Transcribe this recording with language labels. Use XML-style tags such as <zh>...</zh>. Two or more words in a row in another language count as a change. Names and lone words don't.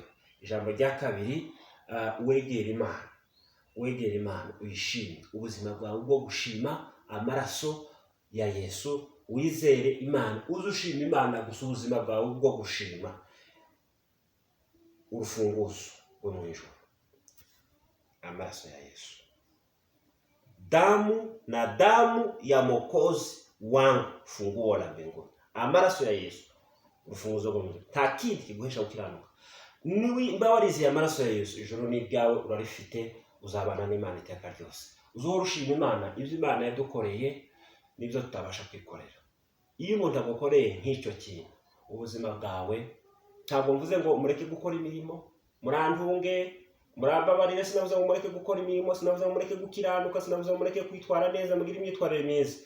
<rw>Ijambo rya kabiri, wegera Imana uyishime. Ubuzima bwawe bwo gushima amaraso ya Yesu, wizere Imana, uzushima Imana gusa. Ubuzima bwawe bwo gushima urufunguzo rwo mu ijuru, amaraso ya Yesu.</rw> <sw>Damu ya Mwokozi wangu, funguo la mbinguni.</sw> <rw>Amaraso ya Yesu, urufunguzo rwo mu ijuru. Nta kindi kiguhesha gukiranuka. Niba wariziye amaraso ya Yesu, ijuru ni ibyawe, urarifite, uzabana n'Imana iteka ryose. Uzohora ushima Imana ibyo Imana yadukoreye n'ibyo tutabasha kwikorera. Iyo umuntu agukoreye nk'icyo kintu, ubuzima bwawe, ntabwo mvuze ngo mureke gukora imirimo, murantunge, murababarire, sinavuze ngo mureke gukora imirimo, sinavuze ngo mureke gukiranuka, sinavuze ngo mureke kwitwara neza, mugire imyitwarire myiza.</rw>